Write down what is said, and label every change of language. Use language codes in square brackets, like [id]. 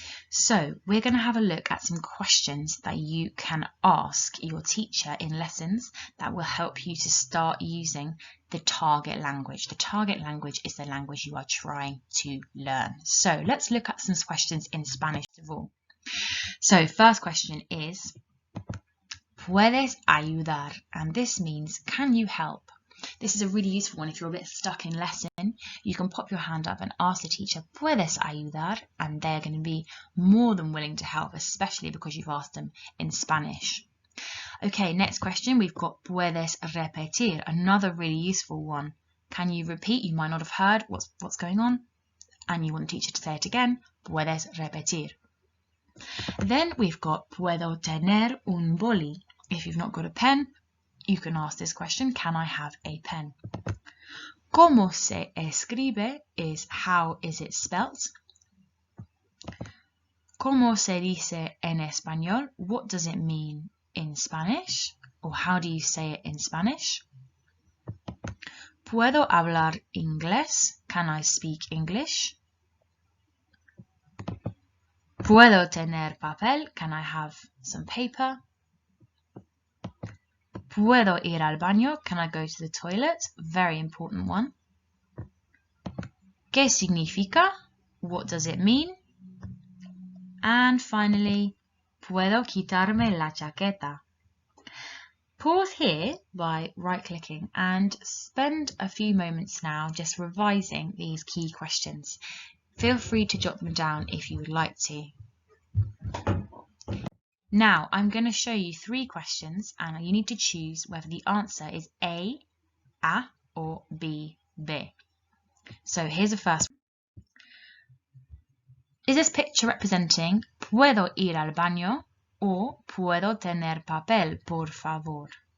[en] So we're going to have a look at some questions that you can ask your teacher in lessons that will help you to start using the target language. The target language is the language you are trying to learn. So let's look at some questions in Spanish first of all. So first question is, [es] ¿puedes ayudar? [en] And this means, can you help? This is a really useful one if you're a bit stuck in lesson. You can pop your hand up and ask the teacher, [es] ¿puedes ayudar? [en] And they're going to be more than willing to help, especially because you've asked them in Spanish. Okay, next question, we've got [es] ¿puedes repetir? [en] Another really useful one. Can you repeat? You might not have heard what's going on, and you want the teacher to say it again. [es] ¿Puedes repetir? [en] Then we've got [es] ¿puedo tener un boli? [en] If you've not got a pen, you can ask this question, can I have a pen? [es] ¿Cómo se escribe [en] is how is it spelt? [es] ¿Cómo se dice en español? [en] What does it mean in Spanish? Or how do you say it in Spanish? [es] ¿Puedo hablar inglés? [en] Can I speak English? [es] ¿Puedo tener papel? [en] Can I have some paper? [es] ¿Puedo ir al baño? [en] Can I go to the toilet? Very important one. [es] ¿Qué significa? [en] What does it mean? And finally, [es] ¿puedo quitarme la chaqueta? [en] Pause here by right-clicking and spend a few moments now just revising these key questions. Feel free to jot them down if you would like to. Now, I'm going to show you 3 questions and you need to choose whether the answer is A, or B, B. So here's the first one. Is this picture representing [es] ¿puedo ir al baño? [en] or [es] puedo tener papel, por favor?